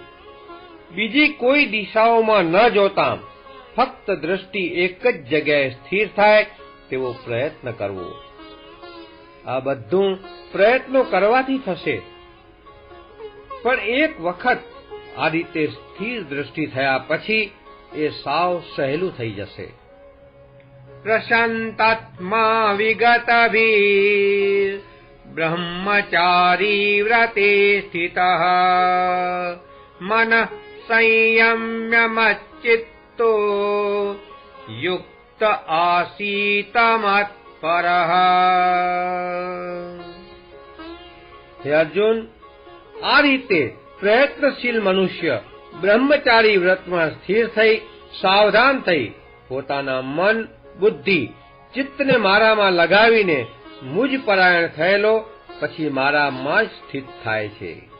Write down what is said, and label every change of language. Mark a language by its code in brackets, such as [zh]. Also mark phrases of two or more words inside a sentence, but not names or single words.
[gu] બીજી કોઈ દિશાઓમાં ન જોતા ફક્ત દ્રષ્ટિ એક જ જગ્યાએ સ્થિર થાય તેવો પ્રયત્ન કરવો. આ બધું પ્રયત્નો કરવાથી થશે, પણ એક વખત આ રીતે સ્થિર દ્રષ્ટિ થયા પછી એ સાવ સહેલું થઈ જશે. [sa] प्रशान्तात्मा विगतभिः ब्रह्मचारी व्रते स्थितः मनः संयम्य मच्चित्तो युक्त आसीत मत्परः। [gu] હે અર્જુન, આ રીતે પ્રયત્નશીલ મનુષ્ય બ્રહ્મચારી વ્રતમાં સ્થિર થઈ સાવધાન થઈ પોતાના મન બુદ્ધિ ચિત્તને મારામાં લગાવીને મુજ પરાયણ થયેલો પછી મારામાં જ સ્થિત થાય છે.